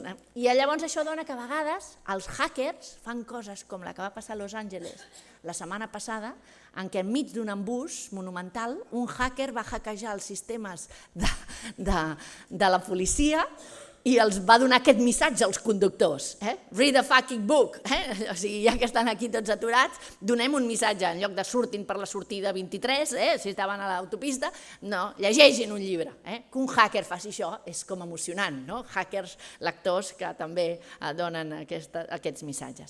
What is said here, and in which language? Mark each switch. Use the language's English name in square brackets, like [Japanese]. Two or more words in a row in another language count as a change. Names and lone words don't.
[Catalan] I llavors això dona que a vegades els hackers fan coses com la que va passar a Los Angeles la setmana passada, en què enmig d'un embús monumental un hacker va hackejar els sistemes de la policia i els va donar aquest missatge als conductors. [English] Read a fucking book. [Catalan] O sigui, ja que estan aquí tots aturats, donem un missatge. En lloc de surtin per la sortida 23, si estaven a l'autopista, no, llegeixin un llibre. Que un hacker faci això és com emocionant, no? Hackers, lectors que també donen aquests missatges.